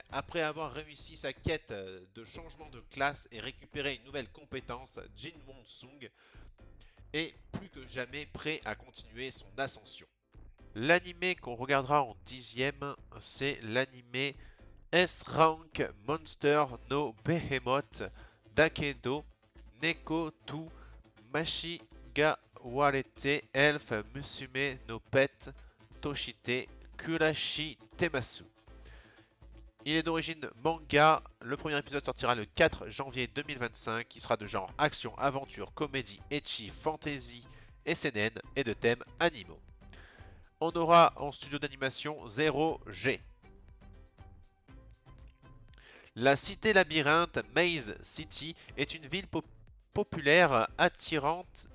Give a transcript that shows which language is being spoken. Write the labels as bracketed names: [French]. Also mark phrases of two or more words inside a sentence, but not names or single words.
[French] Après avoir réussi sa quête de changement de classe et récupéré une nouvelle compétence, Jin Won-sung est plus que jamais prêt à continuer son ascension. L'anime qu'on regardera en 10e, c'est l'anime S-Rank Monster no Behemoth Dakedo Neko to Mashigawarete Elf Musume no Pet Toshite Kurashi Temasu. Il est d'origine manga. Le premier épisode sortira le 4 janvier 2025, qui sera de genre action, aventure, comédie, ecchi, fantasy, SNN et de thèmes animaux. On aura en studio d'animation 0G. La cité labyrinthe Maze City est une ville populaire attirante.